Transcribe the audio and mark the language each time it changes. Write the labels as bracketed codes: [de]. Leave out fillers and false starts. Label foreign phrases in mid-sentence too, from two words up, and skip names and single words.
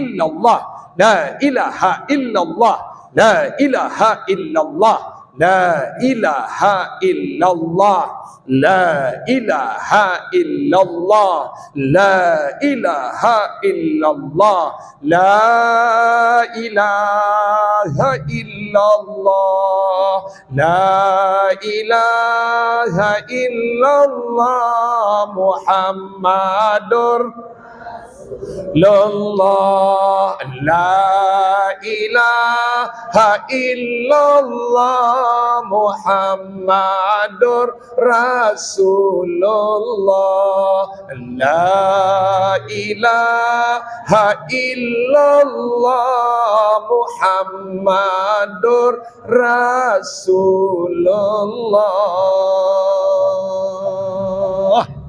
[ar] إلا الله، لا إله إلا الله، لا إله إلا الله، لا إله إلا الله، لا إله إلا الله، لا إله إلا الله، لا إله إلا الله، لا إله إلا الله، محمد رسول الله، لا إله إلا الله، محمد رسول الله، لا إله إلا الله، محمد رسول الله.